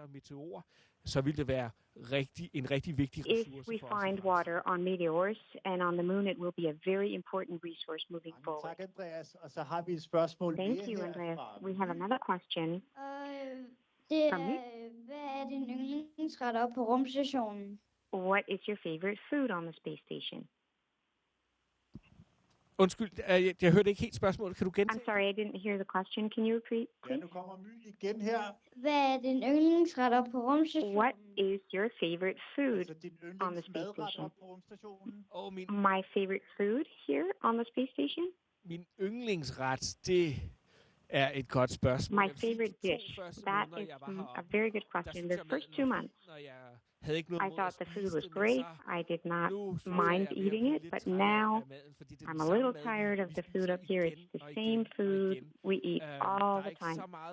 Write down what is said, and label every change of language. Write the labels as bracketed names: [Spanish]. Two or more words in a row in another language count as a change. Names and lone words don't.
[English] If we find water on meteors and on the moon, it will be a very important resource moving forward. Thank you, Andreas. We have another question from me. What is your favorite food on the space station? [Danish] Undskyld, jeg hørte ikke helt spørgsmålet. Kan du gentage? [English] I'm sorry, I didn't hear the question. Can you repeat, please? [Danish] Ja, nu kommer My igen her. Hvad din yndlingsret på rumstationen? [English] What is your favorite food on the space station? My favorite food here on the space station? [Danish] Min yndlingsret, det er et godt spørgsmål. [English] My favorite dish. That is a very good question. The first 2 months, I thought the food was great. I did not mind eating it, but now I'm a little tired of the food up here. It's the same food we eat all the time.